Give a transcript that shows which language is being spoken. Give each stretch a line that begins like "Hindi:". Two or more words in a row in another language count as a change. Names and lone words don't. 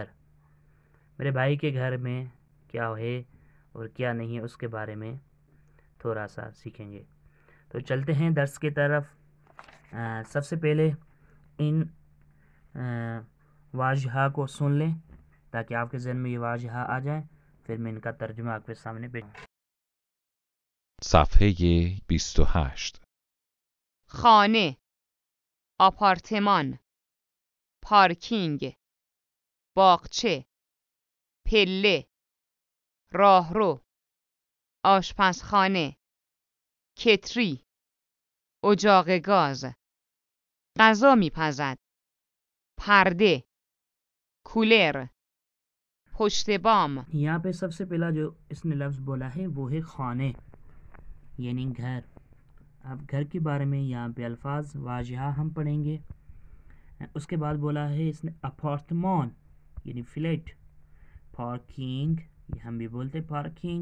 Urdu: میرے بھائی کے گھر میں کیا ہے اور کیا نہیں ہے اس کے بارے میں تھوڑا سا سیکھیں گے. تو چلتے ہیں درس کی طرف. سب سے پہلے ان واژہ کو سن لیں تاکہ آپ کے ذہن میں یہ واژہ آ جائے، پھر میں ان کا ترجمہ آپ کے سامنے پیش.
Persian: صفحه 28. خانه، آپارتمان، پارکینگ، باغچه، پله، راهرو، آشپزخانه، کتری، اجاق گاز، غذا میپزد، پرده، کولر، پشت بام۔
Urdu: یہاں پہ سب سے پہلا جو اس نے لفظ بولا ہے وہ ہے خانے، یعنی گھر. اب گھر کے بارے میں یہاں پہ الفاظ واژہ ہم پڑھیں گے. اس کے بعد بولا ہے اس نے اپارتمان، یعنی فلیٹ. پارکنگ، یہ ہم بھی بولتے ہیں پارکنگ.